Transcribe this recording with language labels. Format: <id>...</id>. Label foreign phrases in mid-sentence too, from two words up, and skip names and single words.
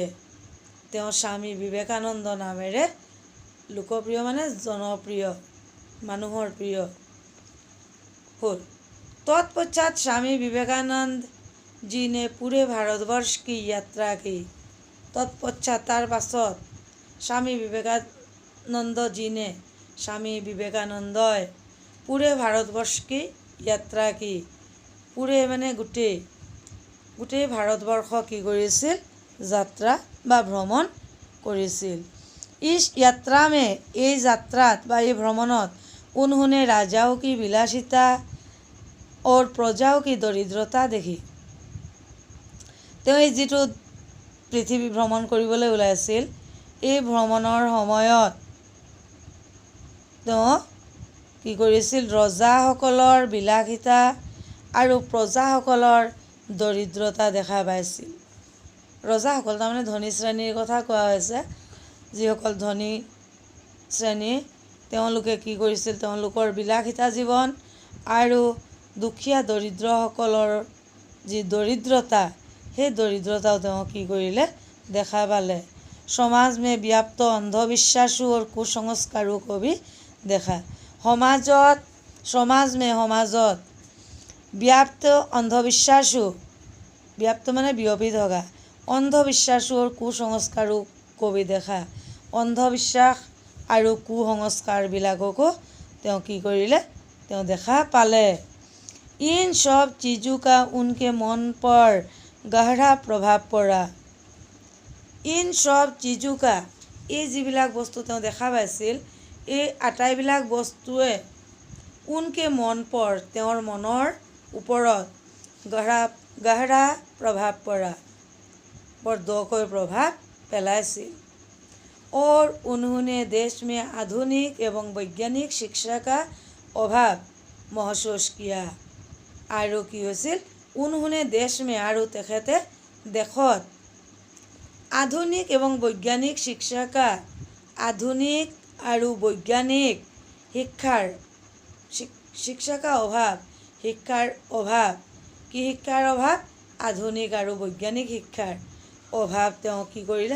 <as>তেওঁ স্বামী বিবেকানন্দ নামেৰে লোকপ্ৰিয় মানে জনপ্ৰিয়, মানুহৰ প্ৰিয় হ'ল।</as> <hi>तत्पश्चात स्वामी विवेकानंद जी ने पूरे भारतवर्ष की यात्रा की। तत्पश्चात</hi> <as>তাৰ পাছত</as> <hi>स्वामी विवेकानंद जी ने, स्वामी विवेकानंदই पूरे भारतवर्ष की यात्रा की।</hi> <as>पूरे माने গোটেই ভাৰতবৰ্ষ কি কৰিছিল? যাত্ৰা বা ভ্ৰমণ কৰিছিল।</as> <hi>इस यात्रा में,</hi> <as>এই যাত্ৰাত বা এই ভ্ৰমণত</as> <hi>उन्होंने राजाओं की विलासिता और प्रजाओं की दरिद्रता देखी।</hi> <as>তেওঁ যিটো পৃথিৱী ভ্ৰমণ কৰিবলৈ ওলাইছিল, এই ভ্ৰমণৰ সময়ত তেওঁ কি কৰিছিল? ৰজাসকলৰ বিলাসিতা আৰু প্ৰজাসকলৰ দৰিদ্ৰতা দেখা পাইছিল। ৰজাসকল তাৰমানে ধনী শ্ৰেণীৰ কথা কোৱা হৈছে। যিসকল ধনী শ্ৰেণী, তেওঁলোকে কি কৰিছিল? তেওঁলোকৰ বিলাসিতা জীৱন আৰু দুখীয়া দৰিদ্ৰসকলৰ যি দৰিদ্ৰতা, সেই দৰিদ্ৰতাও তেওঁ কি কৰিলে? দেখা পালে।</as> <hi>समाज में व्याप्त अंधविश्वासों और कुसंस्कारों को भी देखा। समाजत व्याप्त अंधविश्वासों, व्याप्त माने बियपी থকা, अंधविश्वासों और कुसंस्कारों को भी देखा।</hi> <as>अंधविश्वास আৰু কুসংস্কাৰবিলাককো তেওঁ কি কৰিলে? তেওঁ দেখা পালে।</as> <hi>इन सब चीज़ों का उनके मन पर गहरा प्रभाव पड़ा। इन सब चीज़ों का,</hi> <as>এই যিবিলাক বস্তু তেওঁ দেখা পাইছিল, এই আটাইবিলাক বস্তুৱে</as> <hi>उनके मन पर,</hi> <as>তেওঁৰ মনৰ ওপৰত গহৰা প্ৰভাৱ পৰা, বৰ দকৈ প্ৰভাৱ পেলাইছিল।</as> <hi>और उन्होंने देश में आधुनिक एवं वैज्ञानिक शिक्षा का अभाव महसूस किया।</hi> <as>আৰু কি হৈছিল?</as> <hi>उन्होंने देश में,</hi> <as>আৰু তেখেতে দেশত আধুনিক এবং বৈজ্ঞানিক শিক্ষা কা, আধুনিক আৰু বৈজ্ঞানিক শিক্ষা কা অভাৱ, শিক্ষাৰ অভাৱ। কি শিক্ষাৰ অভাৱ? আধুনিক আৰু বৈজ্ঞানিক শিক্ষাৰ অভাৱ তেওঁ কি কৰিলে?</as>